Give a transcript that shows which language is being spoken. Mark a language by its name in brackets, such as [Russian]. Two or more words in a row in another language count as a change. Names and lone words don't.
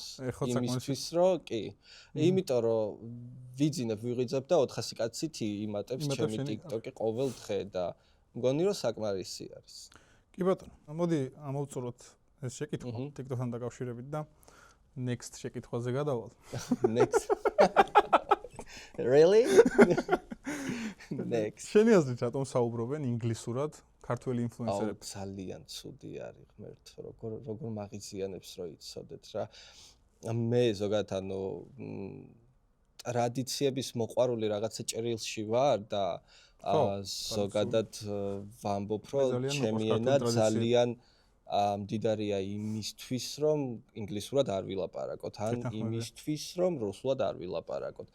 [Georgian] იმისთვის რომ კი. იმიტომ რომ ვიძინებ, ვიღვიძებ და 400 კაცით იმატებს ჩემი TikTok-ი ყოველ დღე და მგონი რომ საკმარისი არის. კი ბატონო, მოდი ამოვწუროთ ეს შეკითხვა TikTok-თან დაკავშირებით და next შეკითხვაზე გადავალ. [English] Next. Really? Next. [Georgian] შენი აზრით რატომ საუბრობენ ინგლისურად ქართველი ინფლუენსერები? ძალიან ცუდი არის ღმერთო, როგორ მაღიზიანებს რო იცოდეთ რა. მე ზოგადად ანუ ტრადიციების მოყვარული რაღაცა ჭრილში ვარ და ზოგადად ვამბობ რომ ჩემი ენა ძალიან მდიდარია იმისთვის რომ ინგლისურად არ ვილაპარაკოთ ან იმისთვის რომ რუსულად არ ვილაპარაკოთ.